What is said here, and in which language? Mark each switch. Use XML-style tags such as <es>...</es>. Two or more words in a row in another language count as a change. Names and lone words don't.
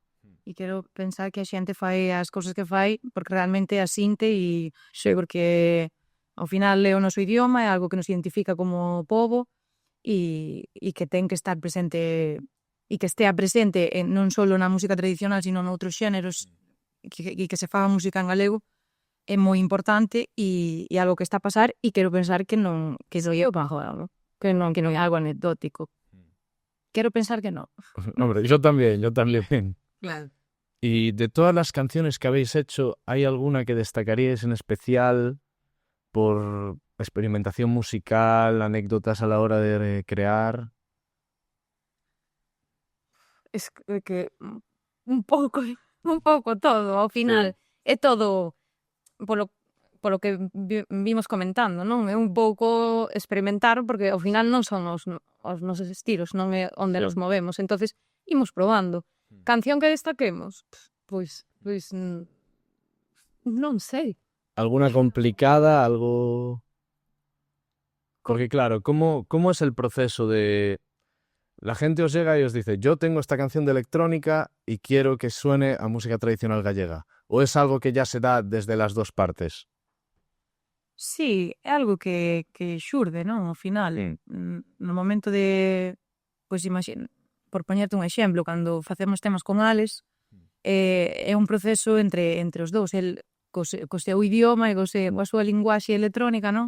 <gl>E quero pensar que a xente fai as cousas que fai porque realmente asinte e sei porque ao final é o noso idioma, é algo que nos identifica como pobo e que ten que estar presente e que estea presente non só na música tradicional, sino noutros xéneros e que se faga música en galego é moi importante e algo que está a pasar e quero pensar que non,</gl> <es>que soy eu para joder,</es> <gl>que non é algo anecdótico. Quero pensar que non.</gl> <es>Hombre, yo también. Claro. Y de todas las canciones que habéis hecho, ¿hay alguna que destacaríais en especial por experimentación musical, anécdotas a la hora de crear? Es que</es> <gl>un pouco todo, ao final é todo polo que vimos comentando, non? É un pouco experimentar porque ao final non son os nosos estilos, non é onde nos movemos, entonces imos probando. Canción que destaquemos? Pois non sei.</gl> <es>¿Alguna complicada? ¿Algo...? Porque claro, ¿cómo es el proceso de La gente os llega y os dice, yo tengo esta canción de electrónica y quiero que suene a música tradicional gallega. ¿O es algo que ya se da desde las dos partes? Sí,</es> <gl>é algo que xurde, non? Ao final, no momento de, pois imagina, por poñerte un exemplo, cando facemos temas con Alex, é un proceso entre os dous, el co seu idioma e coa súa linguaxe electrónica, non?</gl>